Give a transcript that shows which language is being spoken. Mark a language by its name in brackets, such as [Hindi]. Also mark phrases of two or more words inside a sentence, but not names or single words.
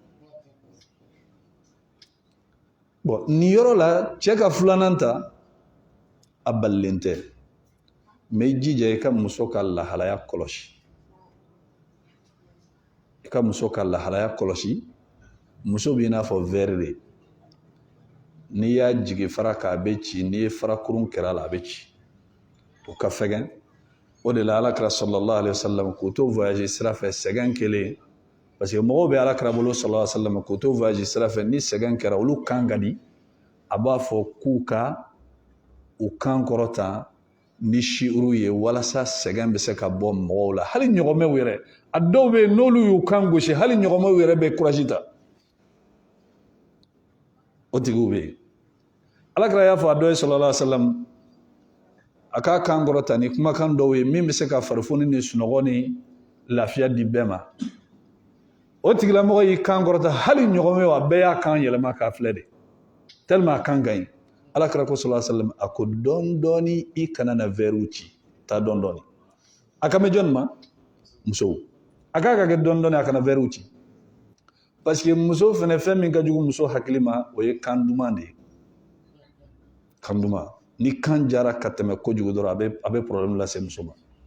[Bambara] bon nin yɔrɔ la cɛ ka filanan ta a balilen tɛ mais i jija i ka muso ka lahalaya kɔlɔsi i ka muso ka lahalaya kɔlɔsi muso b'i n'a fɔ verre de n'i y'a jigi fara k'a bɛ ci n'i ye farakurun kɛra a la a bɛ ci o ka fɛgɛn o de la alakira [Arabic] صلى الله عليه وسلم [Bambara] k'o to voyage sira fɛ sɛgɛn kelen parce que mɔgɔw bɛ alakira bolo [Arabic] صلى الله عليه وسلم [Bambara] k'o to voyage sira fɛ ni sɛgɛn kɛra olu kan ka di a b'a fɔ k'u ka u kan kɔrɔta ni shiuru ye walasa sɛgɛn bɛ se ka bɔ mɔgɔw la hali ɲɔgɔmɛw yɛrɛ a dɔw bɛ yen n'olu y'u kan gosi hali ɲɔgɔmɛw yɛrɛ bɛ courage ta o tigiw bɛ yen alakira y'a fɔ a dɔ ye [Arabic] صلى الله عليه وسلم [Bambara] a k'a kan kɔrɔta ni kumakan dɔw ye min bɛ se ka farifoni ni sunɔgɔ ni lafiya di bɛɛ ma o tigilamɔgɔ y'i kan kɔrɔta hali ɲɔgɔmɛw a bɛɛ y'a kan yɛlɛma k'a filɛ de tellement a kan ka ɲi alakira ko [Arabic] صلى الله عليه وسلم [Bambara] a ko dɔɔni dɔɔni i kana na verre ci taa dɔɔni dɔɔni a kan bɛ jɔnni ma musow a k'a ka kɛ dɔɔni dɔɔni a kana verre ci [French] parce que [Bambara] muso fɛnɛ fɛn min ka jugu muso hakili ma o ye kan duman de ye kan duman ni kan jara ka tɛmɛ kojugu dɔrɔn a bɛ problème lase muso ma